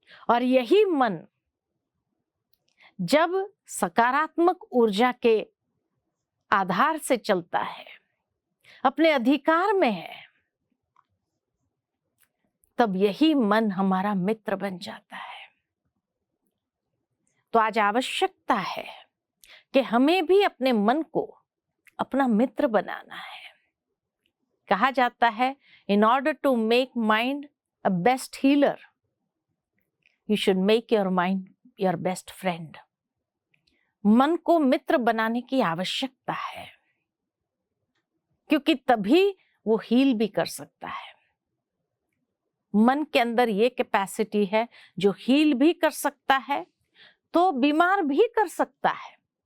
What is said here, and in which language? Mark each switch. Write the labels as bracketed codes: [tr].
[hi] और यही मन जब सकारात्मक ऊर्जा के आधार से चलता है, अपने अधिकार में है, तब यही मन हमारा मित्र बन जाता है। तो आज आवश्यकता है कि हमें भी अपने मन को अपना मित्र बनाना है। कहा जाता है, [en] in order to make mind a best healer, you should make your mind your best friend. [hi] मन को मित्र बनाने की आवश्यकता है, क्योंकि तभी वो हील भी कर सकता है। मन के अंदर ये कैपेसिटी है जो हील भी कर सकता है, तो बीमार भी कर सकता है।